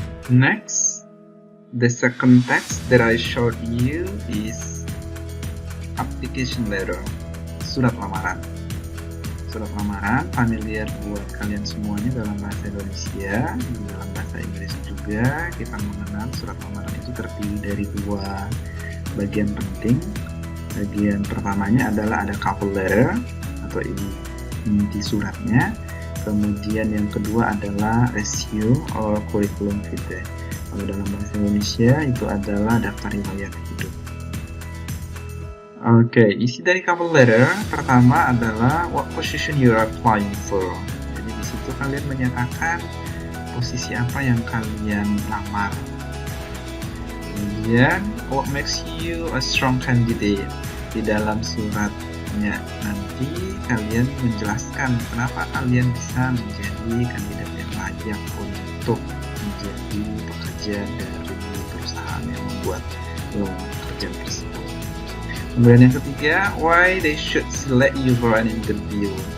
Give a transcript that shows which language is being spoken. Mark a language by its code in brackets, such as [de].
[en] Next, the second text that I showed you is application letter, [id] surat lamaran. Surat lamaran familiar buat kalian semuanya dalam bahasa Indonesia, dalam bahasa Inggris juga. Kita mengenal surat lamaran itu terdiri dari dua bagian penting. Bagian pertamanya adalah ada cover letter atau inti suratnya. Kemudian yang kedua adalah [en] resume or curriculum vitae. [id] Kalau dalam bahasa Indonesia itu adalah daftar riwayat hidup. Oke, isi dari cover letter pertama adalah [en] what position you are applying for. [id] Jadi di situ kalian menyatakan posisi apa yang kalian lamar. [en] Kemudian what makes you a strong candidate. [id] Di dalam suratnya nanti kalian menjelaskan kenapa kalian bisa menjadi kandidat yang layak untuk menjadi pekerja dari perusahaan yang membuat lowongan kerja tersebut. Kemudian yang ketiga, [en] why they should select you for an interview.